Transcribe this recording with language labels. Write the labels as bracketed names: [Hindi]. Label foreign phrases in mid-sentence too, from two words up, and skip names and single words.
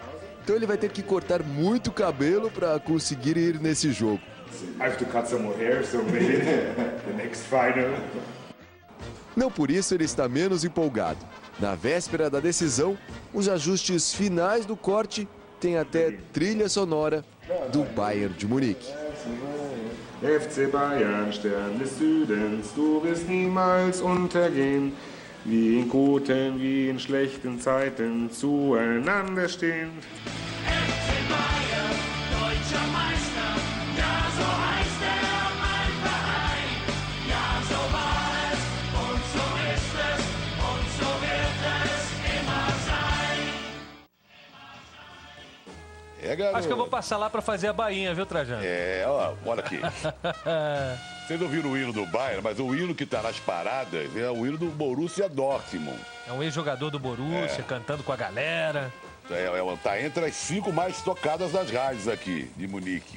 [Portuguese] Então ele vai ter que cortar muito cabelo para conseguir ir nesse jogo. Não por isso ele está menos empolgado. Na véspera da decisão, os ajustes finais do corte têm até trilha sonora do Bayern de Munique. [German] FC Bayern, Stern des Südens, du wirst niemals untergehen. Wie in guten, wie in schlechten Zeiten zueinander stehen. FC Bayern, deutscher Meister, ja so heißt mein Verein. Ja so war es und so ist es und so wird es immer sein. [Portuguese] Garoto. Acho que eu vou passar lá pra fazer a bainha, viu, Trajano? Ó, olha aqui. Vocês ouviram o hino do Bayern, mas o hino que tá nas paradas é o hino do Borussia Dortmund. É um ex-jogador do Borussia, cantando com a galera. Tá entre as 5 mais tocadas das rádios aqui, de Munique.